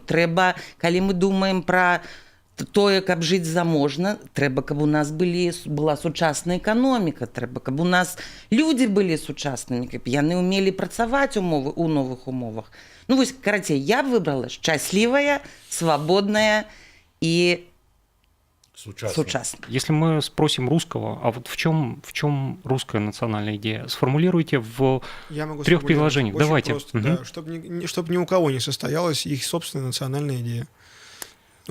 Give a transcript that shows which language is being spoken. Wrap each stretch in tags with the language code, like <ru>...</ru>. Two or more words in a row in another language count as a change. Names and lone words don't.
<be>Трэба, калі мы думаем пра тое, каб жыць заможна, трэба, каб у нас была сучасная эканоміка, трэба, каб у нас людзі былі сучаснымі, каб яны ўмелі працаваць у новых умовах. Ну вось, карацей, я б выбрала шчаслівая, свабодная и сучасная.</be> <ru>Если мы спросим русского, а вот в чем русская национальная идея? Сформулируйте в 3 предложениях. Давайте. Просто, да, чтобы ни у кого не состоялась их собственная национальная идея. Ну,</ru>